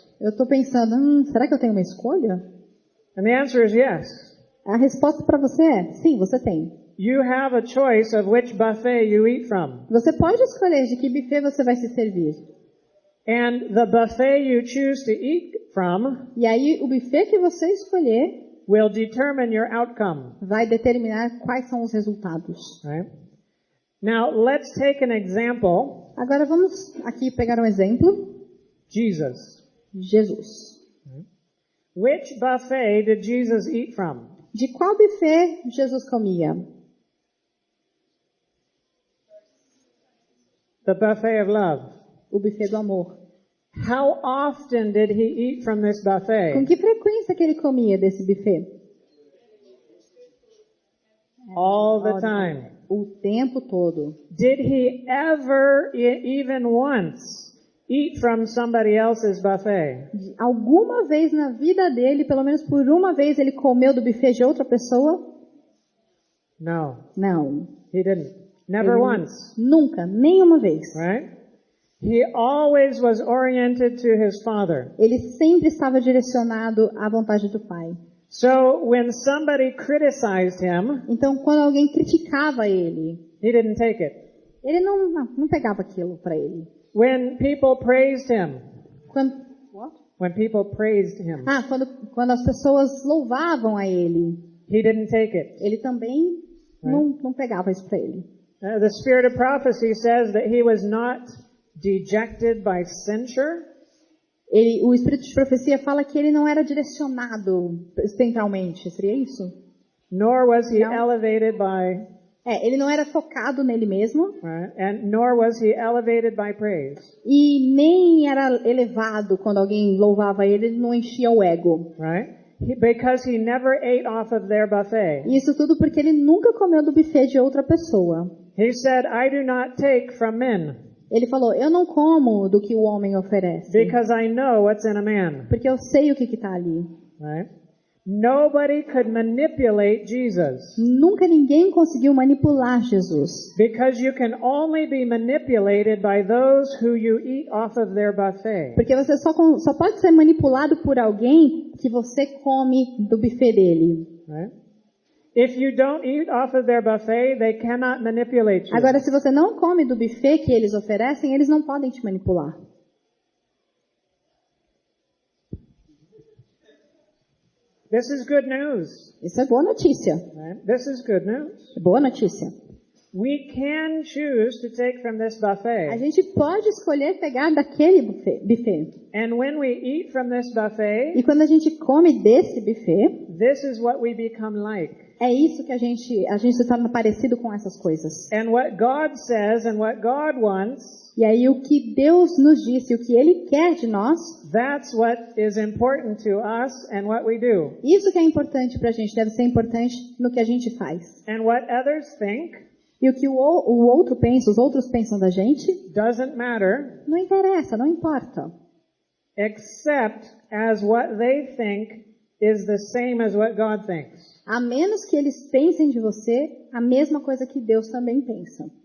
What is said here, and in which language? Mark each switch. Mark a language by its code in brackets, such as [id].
[pt] Eu estou pensando, será que eu tenho uma escolha? [en] And the answer is yes. [pt] A resposta para você é, sim, você tem. [en] You have a choice of which buffet you eat from. [pt] Você pode escolher de que buffet você vai se servir. [en] And the buffet you choose to eat from [pt] E aí o buffet que você escolher [en] will determine your outcome. [pt] vai determinar quais são os resultados. [en] Right? Now, let's take an example. [pt] Agora vamos aqui pegar um exemplo. [en] Jesus. [pt] Jesus. [en] Which buffet did Jesus eat from? [pt] De qual buffet Jesus comia? [en] The buffet of love. [pt] O buffet do amor. [en] How often did he eat from this [pt] Com [en] buffet? [pt] que frequência que ele comia desse buffet? [en] All the time. [pt] O tempo todo. [en] Did he ever, even once, eat from somebody else's buffet? [pt] Alguma vez na vida dele, pelo menos por uma vez, ele comeu do buffet de outra pessoa? [en] No, [pt] Não. [en] he didn't. Never [pt] Ele [en] once, [pt] Nunca, nenhuma vez. [en] right? He always was oriented to his Father. [pt] Ele sempre estava direcionado à vontade do Pai. [en] So when somebody criticized him, [pt] Então, quando alguém criticava ele, [en] he didn't take it. [pt] ele não pegava aquilo para ele. [en] When people praised him, [pt] Quando, [en] What? when people praised him, [pt] quando as pessoas louvavam a ele, [en] he didn't take it. [pt] ele também não pegava isso para ele. [en] The spirit of prophecy says that he was not dejected by censure. [pt] O espírito de profecia fala que ele não era direcionado centralmente, seria isso? [en] Nor was he [pt] Não. [en] elevated by, [pt] Ele não era focado nele mesmo [en] right? And nor was he elevated by praise, [pt] e nem era elevado quando alguém louvava ele não enchia o ego. [en] right? Because he never ate off of their buffet. [pt] Isso tudo porque ele nunca comeu do buffet de outra pessoa. [en] He said, I do not take from men, [pt] Ele falou, eu não como do que o homem oferece, [en] because I know what's in a man, [pt] porque eu sei o que está ali. [en] right? Nobody could manipulate Jesus, [pt] Nunca ninguém conseguiu manipular Jesus, [en] because you can only be manipulated by those who you eat off of their buffet. [pt] porque você só pode ser manipulado por alguém que você come do buffet dele. [en] Right? If you don't eat off of their buffet, they cannot manipulate you. [pt] Agora, se você não come do buffet que eles oferecem, eles não podem te manipular. [en] This is good news. [pt] Isso é boa notícia. [en] Right? This is good news. [pt] É boa notícia. [en] We can choose to take from this [pt] A [en] buffet. [pt] gente pode escolher pegar daquele buffet. [en] And when we eat from this buffet, [pt] E quando a gente come desse buffet, [en] this is what we become like. [pt] é isso que a gente se torna parecido com essas coisas. [en] And what God says and what God wants, [pt] E aí o que Deus nos disse, o que Ele quer de nós, [en] that's what is important to us and what we do. [pt] isso que é importante pra gente, deve ser importante no que a gente faz. [en] And what others think [pt] E o que o outro pensa, os outros pensam da gente, [en] doesn't matter, [pt] não interessa, não importa. [en] except as what they think is the same as what God thinks. [pt] A menos que eles pensem de você a mesma coisa que Deus também pensa.